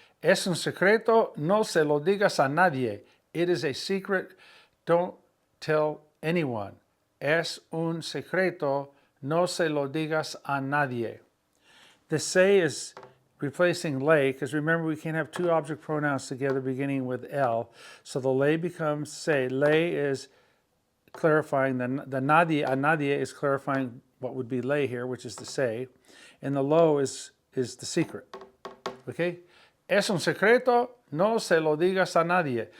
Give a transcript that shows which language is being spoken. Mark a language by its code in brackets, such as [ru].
[es] Es un secreto, no se lo digas a nadie. [en] It is a secret, don't tell anyone. [es] Es un secreto, no se lo digas a nadie. [en] The se is replacing lay, because remember we can't have 2 object pronouns together beginning with L. So the lay becomes se. Lay is clarifying the nadie, a nadie is clarifying what would be ley here, which is to say, and the lo is the secret. Okay? [es] Es un secreto, no se lo digas a nadie.